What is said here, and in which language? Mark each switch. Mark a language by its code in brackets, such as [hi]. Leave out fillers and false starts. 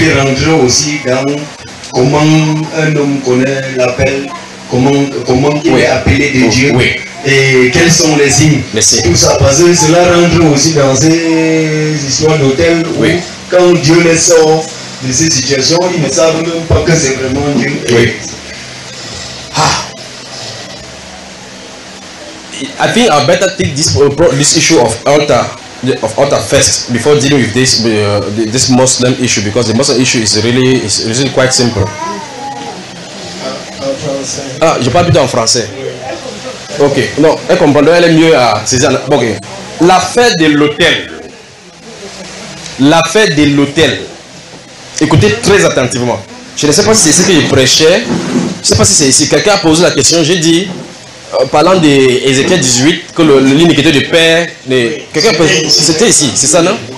[fr] Qui rentre aussi dans comment un homme connaît l'appel, comment il est appelé de Dieu. Oui. Et quels sont les signes? Merci. Tout ça, parce que cela rentre aussi dans ces histoires d'hôtel où oui. Quand Dieu les sort de ces situations, ils ne savent même pas que c'est vraiment Dieu. Oui. [en] I think I better take this issue of altar. Of altar first before dealing with this Muslim issue because the Muslim issue is really quite simple. [fr] Je parle plutôt en français. Ok, non, elle comprend, elle est mieux à saisir. Ok, l'affaire de l'hôtel, écoutez très attentivement. Je ne sais pas si c'est ici que je prêchais, je ne sais pas si c'est ici. Quelqu'un a posé la question, j'ai dit, parlant d'Ézéchiel 18, que l'iniquité du Père, c'était ici, c'est ça non?